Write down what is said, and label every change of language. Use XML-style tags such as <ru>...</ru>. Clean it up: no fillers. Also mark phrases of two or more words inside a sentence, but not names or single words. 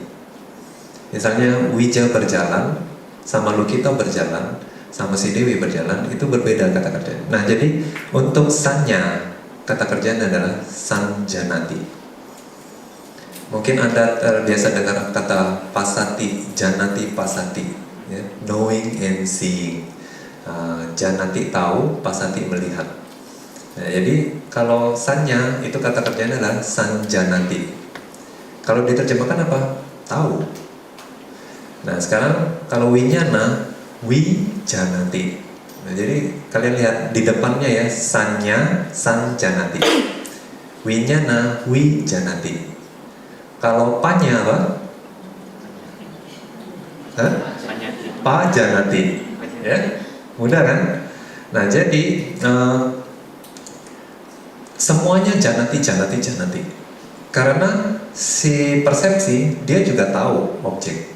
<id>Misalnya Wija berjalan sama Lukito berjalan sama si Dewi berjalan, itu berbeda kata kerjanya. Nah, jadi untuk sanya kata kerjanya adalah sanjanati. Mungkin Anda biasa dengar kata</id> <pi>pasati, janati, pasati,</pi> <id>ya,</id> <en>knowing and seeing.</en> <id>Janati tahu, pasati melihat. Nah, jadi kalau sanya itu kata kerjanya adalah sanjanati. Kalau diterjemahkan apa? Tahu. Nah, sekarang kalau</id> <pi>winyana, wijanati.</pi> <id>Nah, jadi kalian lihat di depannya ya,</id> <pi>sanya, sanjanati. Winyana, wijanati.</pi> <id>Kalau panya apa? Hah? Pajanati. Ya, mudah kan? Nah, jadi semuanya</id> <pi>janati, janati, janati.</pi> <id>Karena si persepsi dia juga tahu objek.</id>